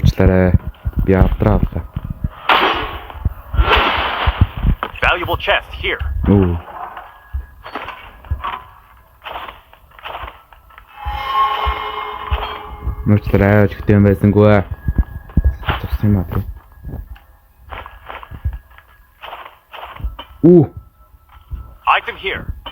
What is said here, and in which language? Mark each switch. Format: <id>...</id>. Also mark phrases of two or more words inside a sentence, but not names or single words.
<mn>Уучлаарай. Би авдраа.</mn> <en>Valuable chest here.</en> <mn>Оо. Уучлаарай. Чихтэй юм байсангүй. Тус юм аа. Оо.</mn> <en>Item here.</en>